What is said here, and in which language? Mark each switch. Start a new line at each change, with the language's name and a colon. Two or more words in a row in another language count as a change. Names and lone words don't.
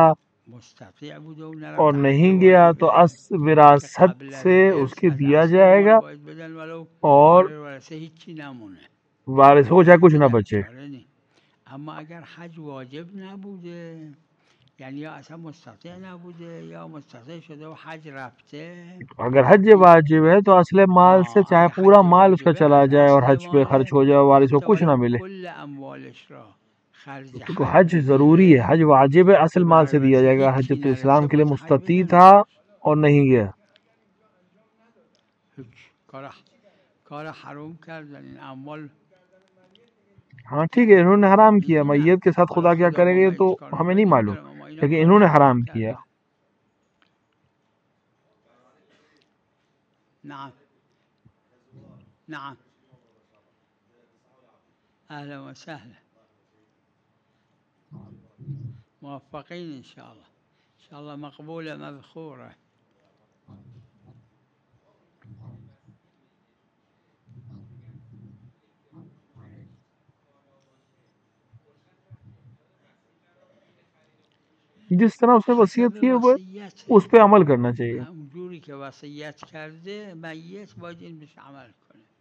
Urdu: اور نہیں گیا تو وراثت سے اس کے دیا جائے گا اور وارث کو چاہے کچھ نہ بچے.
Persian: اما اگر حج واجب نبوده، یعنی یا اصلا مستطیع نبوده یا مستطیع شده و حج رفته،
Urdu: اگر حج واجب ہے تو اصل مال سے چاہے پورا مال اس کا چلا جائے اور حج پہ خرچ ہو جائے وارث کو کچھ نہ ملے. تو حج ضروری ہے، حج واجب ہے، اصل مال سے دیا جائے گا. حجۃ الاسلام کے لیے مستطیع تھا اور نہیں گیا.
Persian: کار حرام کردن این اموال.
Urdu: ہاں ٹھیک ہے، انہوں نے حرام کیا، میت کے ساتھ خدا کیا کرے گا تو ہمیں نہیں معلوم، لیکن انہوں نے حرام کیا.
Arabic: نعم نعم. اهلا وسهلا، موفقين ان شاء الله، ان شاء الله مقبولة مذخورة.
Urdu: جس طرح اس نے وصیت کی اس پہ عمل کرنا چاہیے.
Persian: اونجوری که وصیت کرده میت باید این بهش عمل کنه.